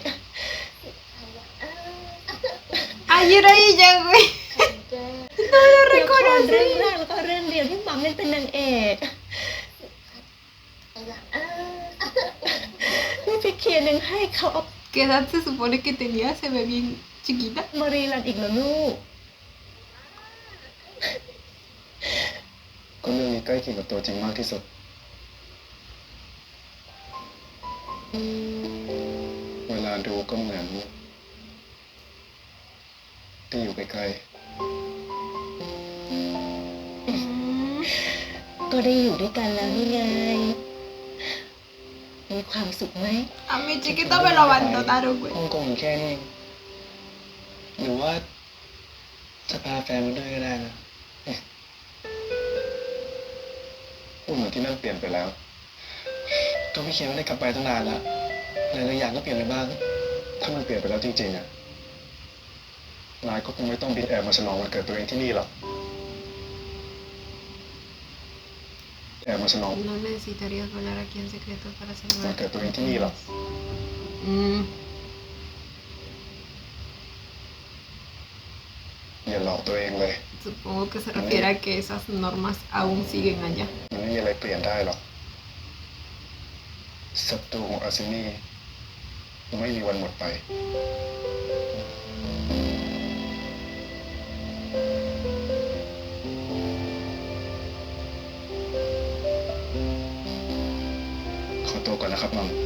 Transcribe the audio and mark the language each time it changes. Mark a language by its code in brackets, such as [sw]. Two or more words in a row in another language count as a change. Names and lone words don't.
[es] Ayer ahí ya, güey. No lo [th] ละครเรื่อง [es] reconocí. [th] แรกแล้วก็เรื่องเดียวที่มัมเล่นเป็นนางเอกพี่เคียนยังให้เขาเอา [es] ¿Qué edad se supone que tenía? Se ve bien chiquita. [th] มารีรันอีกเหรอลูก ก็เรื่องนี้ใกล้เคียงกับตัวจริงมากที่สุด เวลาดูก็เหมือนที่อยู่ไกล ก็ได้อยู่ด้วยกันแล้วนี่ไง มีความสุขไหม [es] A mi chiquito me lo abandonaron, güey. [th] ๆฮ่องกงแค่นี้เองหรือว่าจะพาแฟนมาด้วยก็ได้นะพูดเหมือนที่นั่นเปลี่ยนไปแล้ว ก็พี่เคียนไม่ได้กลับไปตั้งนานแล้วหลายๆอย่างก็เปลี่ยนไปบ้าง ถ้ามันเปลี่ยนไปแล้วจริงๆอ่ะนายก็คงไม่ต้องบินแอบมาฉลองวันเกิดตัวเองที่นี่หรอกแอบมาฉลอง [es] No necesitarías volar aquí en secreto para [th] วัน [es] celebrar. [th] เกิดตัวเองที่นี่หรอก Mm, อย่าหลอกตัวเองเลย [es] supongo que se refiere a que esas normas aún siguen allá. [th] มันไม่มีอะไรเปลี่ยนได้หรอกศัตรูของอาซินี่ไม่มีวันหมดไป ขอตัวก่อนนะครับมัม